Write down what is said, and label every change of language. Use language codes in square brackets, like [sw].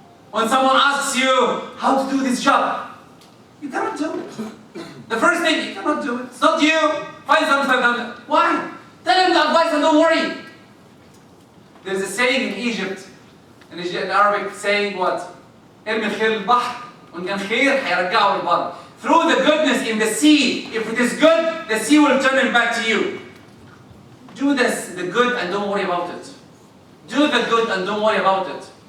[en] When someone asks you how to do this job, you cannot do it. The first thing, you cannot do it. It's not you. Find something. Why? Tell him the advice and don't worry. There's a saying in Egypt, in Arabic, saying what? [ar] ارمي الخير البحر وإن كان خير هيرجعه للبر. [en] Through the goodness in the sea, if it is good, the sea will turn it back to you. Do this, the good, and don't worry about it. Do the good and don't worry about it.